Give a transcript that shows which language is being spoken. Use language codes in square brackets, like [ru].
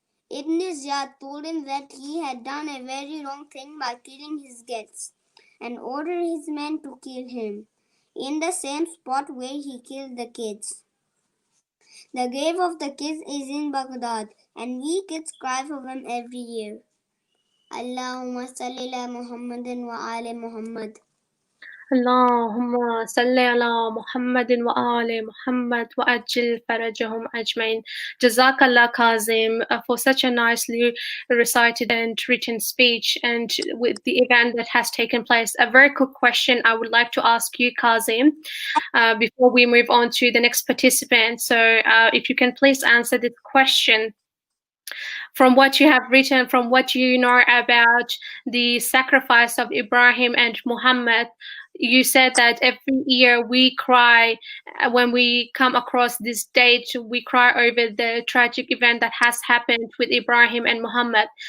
[en] Ibn Ziyad told him that he had done a very wrong thing by killing his guests and ordered his men to kill him. in the same spot where he killed the kids. The grave of the kids is in Baghdad, and we kids cry for them every year. [ar] Allahumma salli ala Muhammadin wa ali Muhammad. اللهم صل على محمد وآل محمد وأجل فرجهم أجمعين. [en] Jazakallah Kazim for such a nicely recited and written speech and with the event that has taken place. A very quick question I would like to ask you, Kazim, before we move on to the next participant. So if you can please answer this question. From what you have written, from what you know about the sacrifice of Ibrahim and Muhammad, you said that every year we cry when we come across this date, we cry over the tragic event that has happened with Ibrahim and Muhammad.